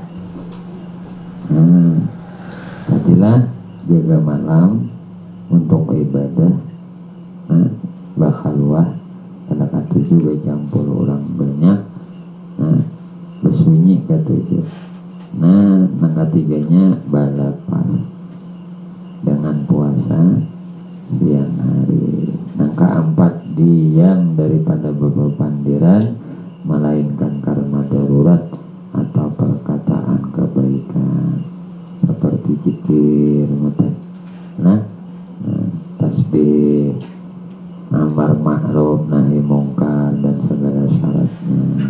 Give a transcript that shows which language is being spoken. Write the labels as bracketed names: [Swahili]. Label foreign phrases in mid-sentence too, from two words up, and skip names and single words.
[Banjar] Nah, tadilah jaga malam untuk ibadah, nah, bakhalwah, pada katujuh bercampur orang banyak, nah, bersunyi katujuh. Nah, yang ketiganya balapal dengan puasa siang hari. [Indonesian] Yang keempat, diam daripada beberpandiran, melainkan karena darurat atau perkataan kebaikan seperti zikir, nah, tasbih, [Arabic] أمر معروف نهي منكر [Indonesian] dan segala syaratnya.